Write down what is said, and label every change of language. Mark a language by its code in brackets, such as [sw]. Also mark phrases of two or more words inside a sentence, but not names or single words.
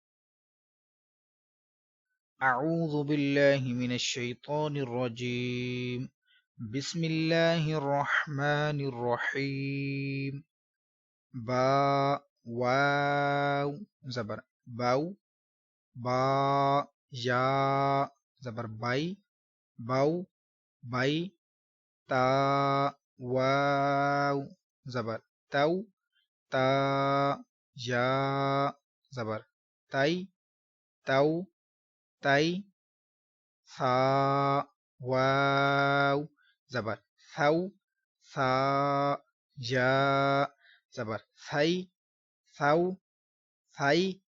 [ar] اعوذ باللہ من الشیطان الرجیم، بسم اللہ الرحمن الرحیم۔ [ur] با واو زبر باو، با یا زبر بائی، باو بائی، تا واو زبر تو، تا یا زبر تائی، تو تائی، ثا واو زبر ثو، ثا یا زبر ثئی، ثو ثئی،